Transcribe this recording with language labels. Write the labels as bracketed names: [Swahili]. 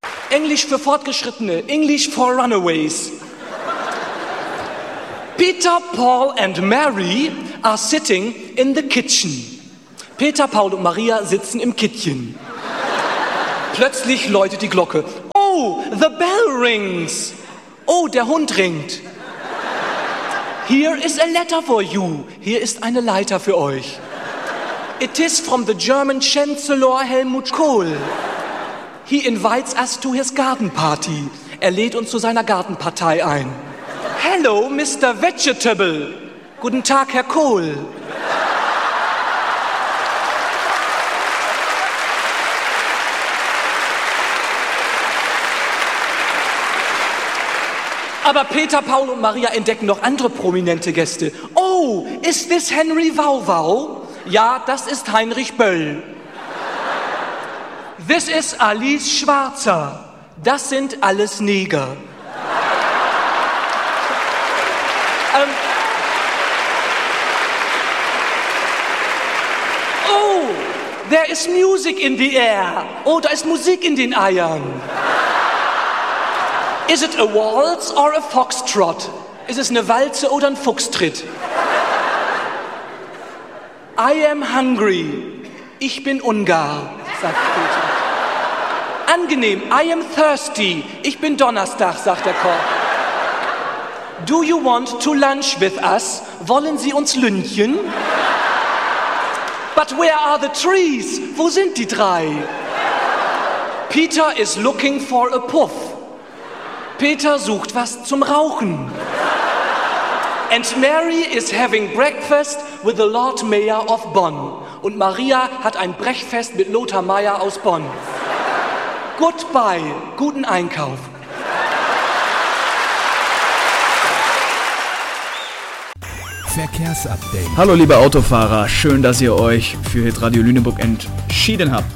[German] Englisch für Fortgeschrittene, [English] English for Runaways. Peter, Paul and Mary are sitting in the kitchen. [German] Peter, Paul und Maria sitzen im Kittchen. Plötzlich läutet die Glocke. [English] Oh, the bell rings. [German] Oh, der Hund ringt. [English] Here is a letter for you. [German] Hier ist eine Leiter für euch. [English] It is from the German Chancellor Helmut Kohl. He invites us to his garden party. [German] Er lädt uns zu seiner Gartenpartei ein. [English] Hello, Mr. Vegetable. [German] Guten Tag, Herr Kohl. Aber Peter, Paul und Maria entdecken noch andere prominente Gäste. [English] Oh, is this Henry Wauwau? [German] Ja, das ist Heinrich Böll. [English] This is Alice Schwarzer. [German] Das sind alles Neger. [English] Oh, there is music in the air. [German] Oh, da ist Musik in den Eiern. [English] Is it a waltz or a foxtrot? [German] Ist es eine Walze oder ein Fuchstritt? [English] I am hungry. [German] Ich bin Ungar, sagt Peter. Angenehm. [English] I am thirsty. [German] Ich bin Donnerstag, sagt der Koch. [English] Do you want to lunch with us? [German] Wollen Sie uns lünchen? [English] But where are the trees? [German] Wo sind die drei? [English] Peter is looking for a puff. [German] Peter sucht was zum Rauchen. [English] And Mary is having breakfast with the Lord Mayor of Bonn. [German] Und Maria hat ein Brechfest mit Lothar Mayer aus Bonn. Goodbye, guten Einkauf. Verkehrsupdate. Hallo liebe Autofahrer, schön, dass ihr euch für Hitradio Lüneburg entschieden habt.